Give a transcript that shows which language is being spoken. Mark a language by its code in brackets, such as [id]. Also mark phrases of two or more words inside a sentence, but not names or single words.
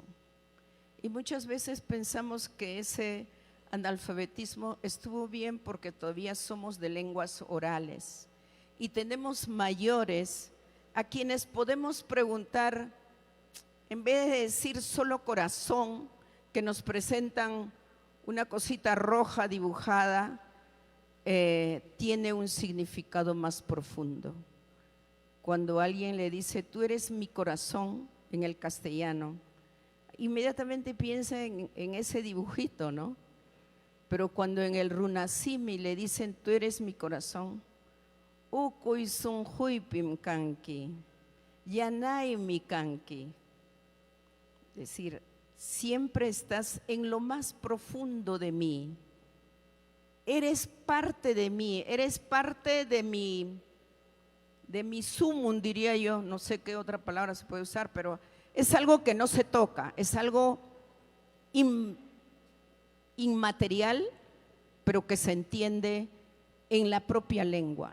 [es] Y muchas veces pensamos que ese analfabetismo estuvo bien porque todavía somos de lenguas orales y tenemos mayores a quienes podemos preguntar, en vez de decir solo corazón, que nos presentan una cosita roja dibujada, tiene un significado más profundo. Cuando alguien le dice, tú eres mi corazón, en el castellano, inmediatamente piensa en ese dibujito, ¿no? Pero cuando en el runasimi le dicen, tú eres mi corazón, [qu] ukoy sunjuipim kanki, yanay mi kanki. [es] Es decir, siempre estás en lo más profundo de mí. Eres parte de mí, eres parte de mi sumum, diría yo, no sé qué otra palabra se puede usar, pero es algo que no se toca, es algo inmaterial, pero que se entiende en la propia lengua.